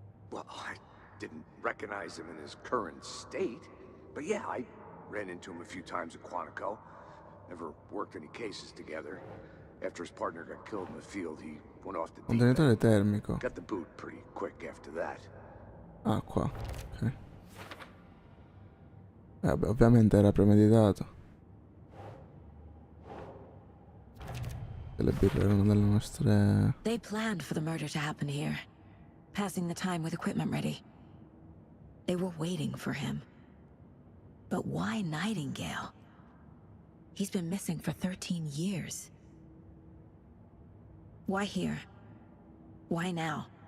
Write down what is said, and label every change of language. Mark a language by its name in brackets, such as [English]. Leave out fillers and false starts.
[English] Well, I didn't recognize him in his current state. But yeah, I ran into him a few times at Quantico. Never worked any cases together. After his partner got killed in the field, he went off the deep [Italian] Contenitore [English] end. [Italian] termico. [English] Got the boot pretty quick after that. [Italian] Ah, qua. Ok. Vabbè, ovviamente era premeditato. Le birre erano delle nostre... [English] They planned for the murder to happen here, passing the time with equipment ready. They were waiting for him. But why Nightingale? He's been missing for 13 years. Why here? Why now?